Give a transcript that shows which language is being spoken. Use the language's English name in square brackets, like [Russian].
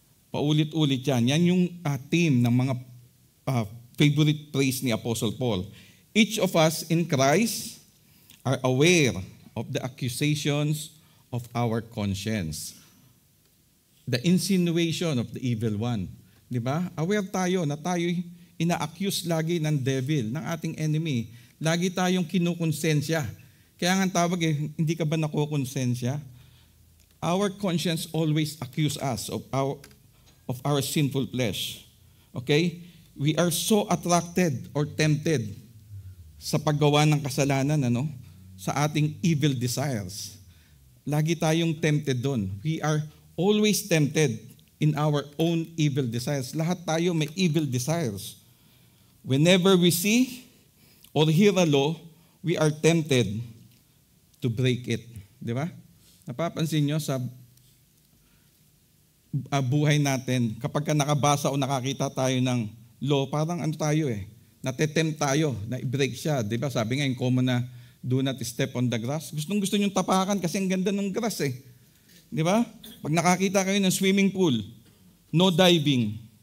[Filipino] Paulit-ulit yan. Yan yung theme ng mga favorite praise ni Apostle Paul. [English] Each of us in Christ are aware of the accusations of our conscience. The insinuation of the evil one. [Filipino] Di ba? Aware tayo na tayo'y ina-accuse lagi ng devil, ng ating enemy. Lagi tayong kinukonsensya. Kaya nga tawag hindi ka ba nakukonsensya? [English] Our conscience always accuse us of our sinful flesh. Okay? We are so attracted or tempted [Filipino] sa paggawa ng kasalanan, sa ating [English] evil desires. [Filipino] Lagi tayong tempted doon. [English] We are always tempted in our own evil desires. [Filipino] Lahat tayo may [English] evil desires. Whenever we see or hear a law, we are tempted to break it. [Filipino] Di ba? Napapansin nyo sa buhay natin, kapag ka nakabasa o nakakita tayo ng law, parang ano tayo natetempt tayo na i-break siya. Diba? Sabi nga yung common na, [English] do not step on the grass. [Filipino] Gusto niyong tapakan kasi ang ganda ng grass Diba? Pag nakakita kayo ng swimming pool, [English] no diving.